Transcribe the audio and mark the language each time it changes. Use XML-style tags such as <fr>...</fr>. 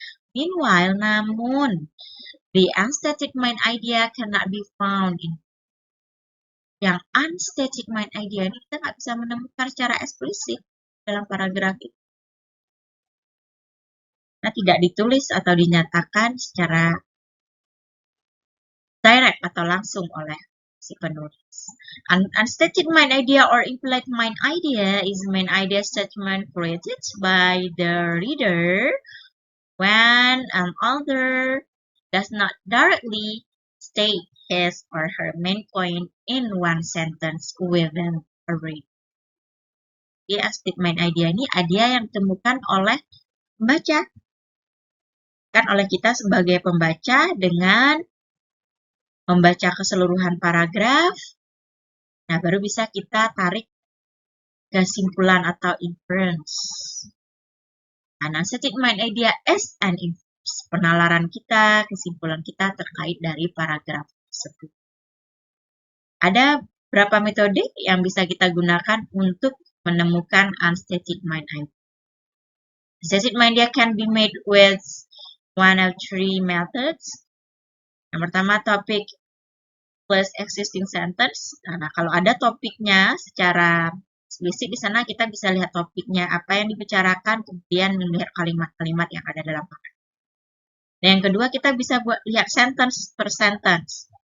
<en>Meanwhile,</en> <id>namun,</id> <en>the unstated main idea cannot be found in</en> <id>yang unstated main idea ini kita nggak bisa menemukan secara eksplisit dalam paragraf itu. Nah, tidak ditulis atau dinyatakan secara direct atau langsung oleh si penulis.</id> <en>Unstated main idea or implied main idea is main idea statement created by the reader when an author does not directly state his or her main point in one sentence within a read.</en> <id>Jadi, unstated main idea ini idea yang ditemukan oleh pembaca. Kan oleh kita sebagai pembaca dengan membaca keseluruhan paragraf, nah baru bisa kita tarik kesimpulan atau inference.</id> <en>Unstated main idea is an inference.</en> <id>Penalaran kita, kesimpulan kita terkait dari paragraf tersebut. Ada berapa metode yang bisa kita gunakan untuk menemukan unstated main idea?</id> <en>Unstated main idea can be made with one of three methods.</en> <id>Yang pertama,</id> <en>topic plus existing sentence.</en> <id>Nah, kalau ada topiknya secara eksplisit di sana kita bisa lihat topiknya apa yang dibicarakan, kemudian melihat kalimat-kalimat yang ada dalam paragraf. Dan yang kedua, kita bisa lihat</id> <en>sentence per sentence.</en>